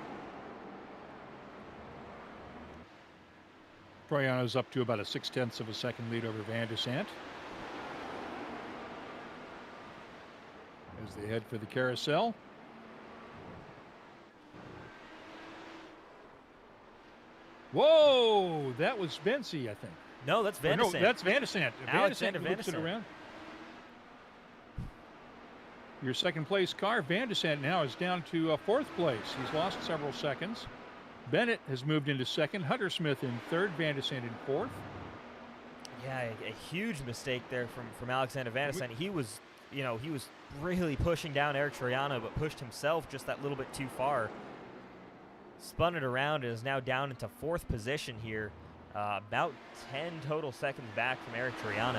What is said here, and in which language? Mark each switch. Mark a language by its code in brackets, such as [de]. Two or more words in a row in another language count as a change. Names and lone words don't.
[en] Troiano's up to about a 0.6 of a second lead over Van de Sant as they head for the carousel. Whoa, that was Bensi, I think. No, that's Van de Sant. No, that's Van de Sant. Alexander Van de Sant. Around. Your second place car, Van de Sant, now is down to 4th place. He's lost several seconds. Bennett has moved into 2nd. Hunter Smith in 3rd. Van de Sant in 4th. Yeah, a huge mistake there from Alexander Van de Sant. He was really pushing down Eric Troiano, but pushed himself just that little bit too far. spun it around and is now down into 4th position here. About 10 total seconds back from Eric Triano.